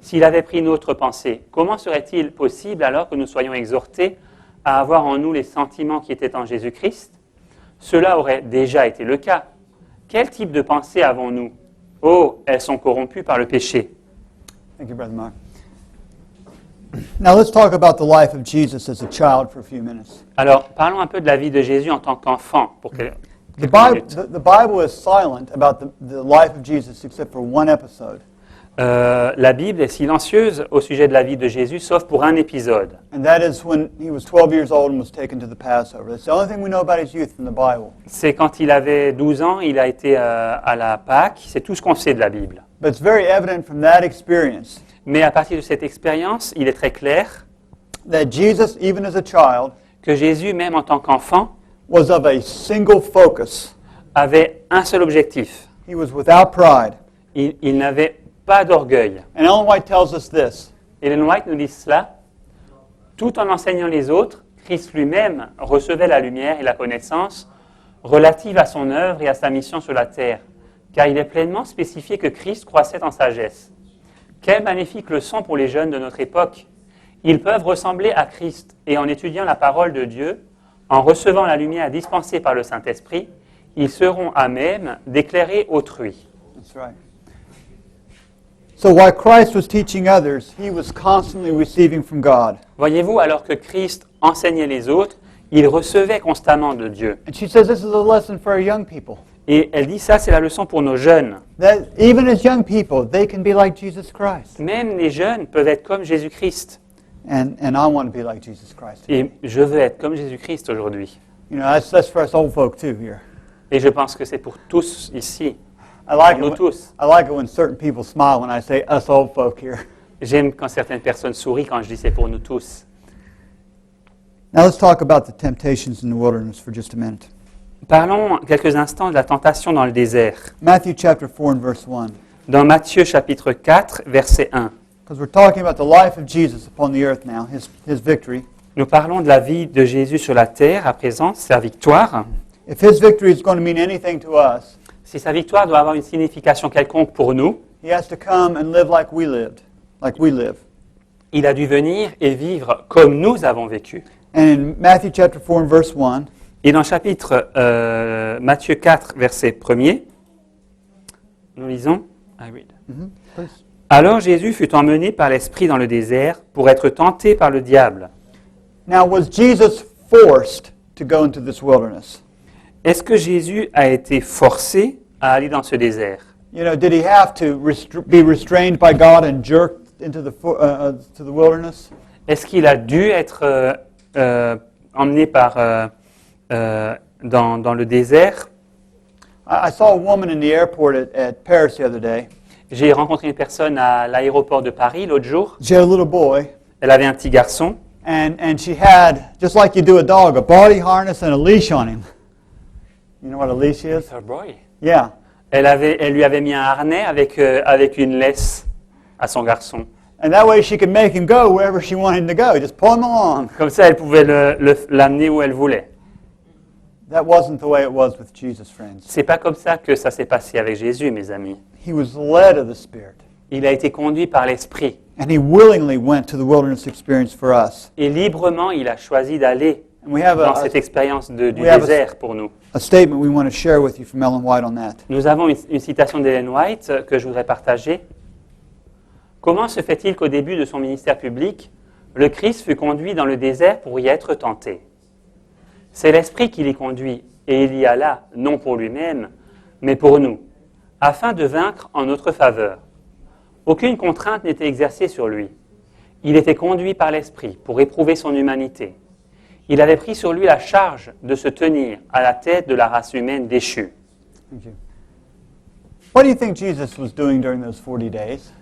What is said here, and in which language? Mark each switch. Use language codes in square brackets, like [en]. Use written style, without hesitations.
[fr] S'il avait pris notre pensée, comment serait-il possible alors que nous soyons exhortés à avoir en nous les sentiments qui étaient en Jésus-Christ? Cela aurait déjà été le cas. Quel type de pensée avons-nous? Oh, elles sont corrompues par le péché. [en] Thank you, Brother Mark. Now let's talk about the life of Jesus as a child for a few minutes. [fr] Alors, parlons un peu de la vie de Jésus en tant qu'enfant. [en] The [fr] quelques [en] Bible, [fr] minutes. [en] the Bible is silent about the life of Jesus except for one episode. [fr] La Bible est silencieuse au sujet de la vie de Jésus, sauf pour un épisode. [en] And that is when he was 12 years old and was taken to the Passover. That's the only thing we know about his youth from the Bible. [fr] C'est quand il avait 12 ans, il a été à la Pâque. C'est tout ce qu'on sait de la Bible. [en] But it's very evident from that experience [fr] Mais à partir de cette expérience, il est très clair [en] that Jesus, even as a child, [fr] que Jésus, même en tant qu'enfant, [en] was of a single focus. [fr] avait un seul objectif. [en] He was without pride. [fr] Il n'avait pas d'orgueil. [en] And Ellen White tells us this. [fr] Ellen White nous dit cela. Tout en enseignant les autres, Christ lui-même recevait la lumière et la connaissance relative à son œuvre et à sa mission sur la terre, car il est pleinement spécifié que Christ croissait en sagesse. Quelle magnifique leçon pour les jeunes de notre époque. Ils peuvent ressembler à Christ et en étudiant la parole de Dieu, en recevant la lumière dispensée par le Saint-Esprit, ils seront à même d'éclairer autrui. [en] That's right. So while Christ was teaching others, he was constantly receiving from God. [fr] Voyez-vous, alors que Christ enseignait les autres, il recevait constamment de Dieu. [en] And she says this is a lesson for our young people. [fr] Et elle dit ça, c'est la leçon pour nos jeunes. [en] That even as young people, they can be like Jesus Christ. [fr] Même les jeunes peuvent être comme Jésus-Christ. [en] And I want to be like Jesus Christ. [fr] Et je veux être comme Jésus-Christ aujourd'hui. [en] You know, that's for us old folk too here. [fr] Et je pense que c'est pour tous ici, [en] I like [fr] pour nous [en] it. [fr] tous. [en] I like it when certain people smile when I say us old folk here. [fr] J'aime quand certaines personnes sourient quand je dis c'est pour nous tous. [en] Now let's talk about the temptations in the wilderness for just a minute. [fr] Parlons quelques instants de la tentation dans le désert. [en] Matthew chapter 4 and verse 1. [fr] Dans Matthieu chapitre 4, verset 1. [en] Because we're talking about the life of Jesus upon the earth now, his victory. [fr] Nous parlons de la vie de Jésus sur la terre à présent, sa victoire. [en] If his victory is going to mean anything to us, [fr] Si sa victoire doit avoir une signification quelconque pour nous, [en] he has to come and live like we lived, like we live. [fr] il a dû venir et vivre comme nous avons vécu. [en] And in Matthew chapter 4 and verse 1, [fr] Et dans le chapitre Matthieu 4, verset 1er, nous lisons [en] I read. please. [fr] Alors Jésus fut emmené par l'Esprit dans le désert pour être tenté par le diable. [en] Now, was Jesus forced to go into this wilderness? [fr] Est-ce que Jésus a été forcé à aller dans ce désert? [en] You know, did he have to be restrained by God and jerked into to the wilderness? [fr] Est-ce qu'il a dû être emmené dans le désert? [en] I saw a woman in the airport at Paris the other day. [fr] J'ai rencontré une personne à l'aéroport de Paris l'autre jour. [en] She had a little boy, [fr] Elle avait un petit garçon. [en] and she had, just like you do a dog, a body harness and a leash on him. You know what a leash is? Yeah. [fr] Elle lui avait mis un harnais avec une laisse à son garçon. [en] And that way she could make him go wherever she wanted him to go. Just pull him along. [fr] Comme ça, elle pouvait l'amener où elle voulait. [en] That wasn't the way it was with Jesus, friends. [fr] C'est pas comme ça que ça s'est passé avec Jésus, mes amis. [en] He was led of the Spirit. [fr] Il a été conduit par l'Esprit. [en] And he willingly went to the wilderness experience for us. [fr] Et librement, il a choisi d'aller [en] And we have [fr] dans cette expérience du [en] we have [fr] désert pour nous. [en] a statement we want to share with you from Ellen White on that. [fr] Nous avons une citation d'Ellen White que je voudrais partager. Comment se fait-il qu'au début de son ministère public, le Christ fut conduit dans le désert pour y être tenté? C'est l'Esprit qui l'y conduit, et il y alla, non pour lui-même, mais pour nous, afin de vaincre en notre faveur. Aucune contrainte n'était exercée sur lui. Il était conduit par l'Esprit pour éprouver son humanité. Il avait pris sur lui la charge de se tenir à la tête de la race humaine déchue. [en] Thank you. What do you think Jesus was doing during those 40 days?